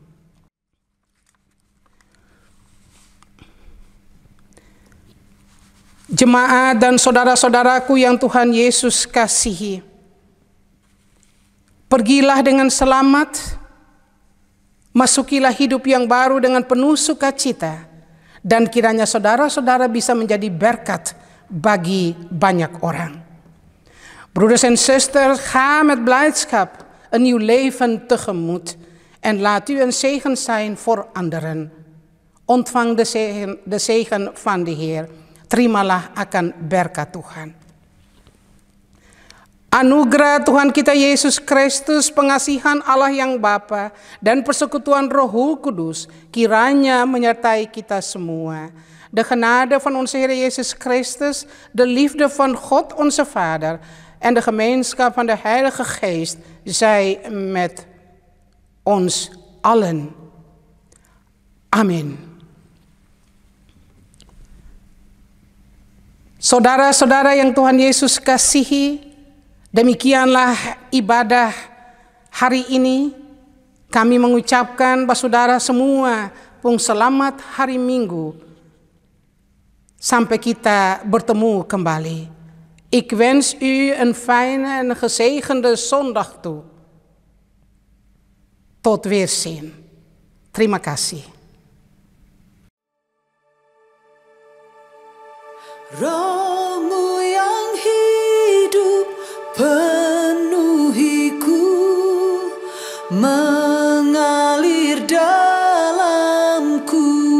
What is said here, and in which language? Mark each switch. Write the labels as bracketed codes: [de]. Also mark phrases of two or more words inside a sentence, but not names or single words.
[id] Jemaat dan saudara-saudaraku yang Tuhan Yesus kasihi, pergilah dengan selamat, masukilah hidup yang baru dengan penuh sukacita, dan kiranya saudara-saudara bisa menjadi berkat bagi banyak orang. [nl] Broeders en zusters, ga met blijdschap een nieuw leven tegemoet en laat u een zegen zijn voor anderen. Ontvang de zegen van de Heer. [id] Terimalah akan berkat Tuhan. Anugerah Tuhan kita Yesus Kristus, pengasihan Allah yang Bapa, dan persekutuan Roh Kudus kiranya menyertai kita semua. [nl] De genade van onze Heer Jezus Christus, de liefde van God onze Vader en de gemeenschap van de Heilige Geest zij met ons allen. [id] Amin. Saudara-saudara yang Tuhan Yesus kasihi, demikianlah ibadah hari ini. Kami mengucapkan bahwa saudara semua pun selamat hari Minggu sampai kita bertemu kembali. [nl] Ik wens u een fijne en gezegende zondag toe. Tot weerzien. [id] Terima kasih. Roh-Mu yang hidup penuhiku, mengalir dalamku.